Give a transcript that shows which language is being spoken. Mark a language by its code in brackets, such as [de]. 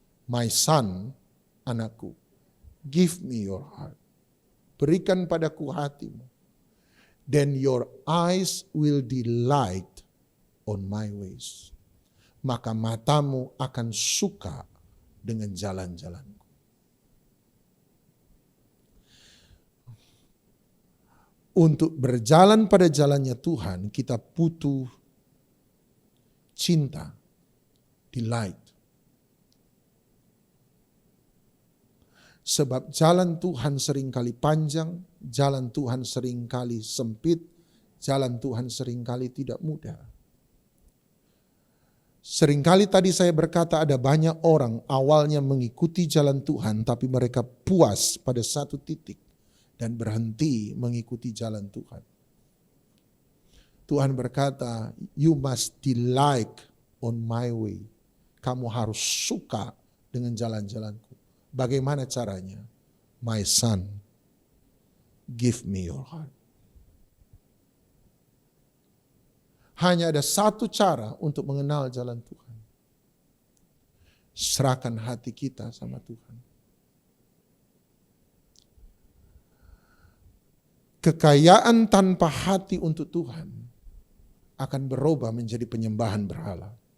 [en] My son, [id] anakku, [en] give me your heart. [id] Berikan padaku hatimu. [en] Then your eyes will delight on my ways. [id] Maka matamu akan suka dengan jalan-jalanku. Untuk berjalan pada jalannya Tuhan, kita butuh cinta, delight. Sebab jalan Tuhan seringkali panjang, jalan Tuhan seringkali sempit, jalan Tuhan seringkali tidak mudah. Seringkali tadi saya berkata ada banyak orang awalnya mengikuti jalan Tuhan, tapi mereka puas pada satu titik dan berhenti mengikuti jalan Tuhan. Tuhan berkata, [en] you must delight on my way. [id] Kamu harus suka dengan jalan-jalanku. Bagaimana caranya? [en] My son, give me your heart. [id] Hanya ada satu cara untuk mengenal jalan Tuhan. Serahkan hati kita sama Tuhan. Kekayaan tanpa hati untuk Tuhan akan berubah menjadi penyembahan berhala.